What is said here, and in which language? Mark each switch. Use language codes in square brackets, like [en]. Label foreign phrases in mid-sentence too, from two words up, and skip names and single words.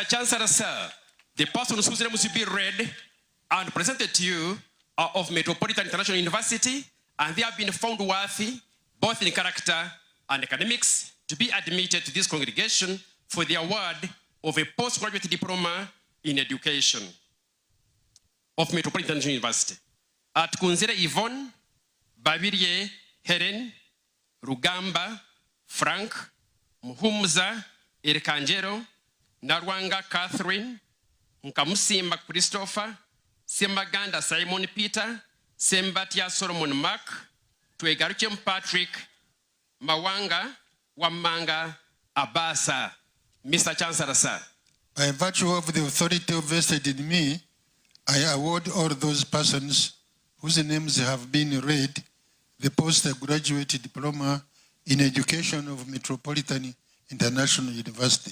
[en] Chancellor, sir, the persons whose names will be read and presented to you are of Metropolitan International University, and they have been found worthy, both in character and academics, to be admitted to this congregation for the award of a postgraduate diploma in education of Metropolitan International University. At Kunzire Yvonne, Babirie Helen, Rugamba, Frank, Muhumza, Erikanjero, Narwanga Catherine, Nkamusimba Christopher, Sembaganda Simon Peter, Sembatia Solomon Mark, Twegaruchem Patrick, Mawanga, Wamanga, Abasa. Mr. Chancellor, sir. By virtue of the authority vested in me, I award all those persons whose names have been read the postgraduate diploma in education of Metropolitan International University.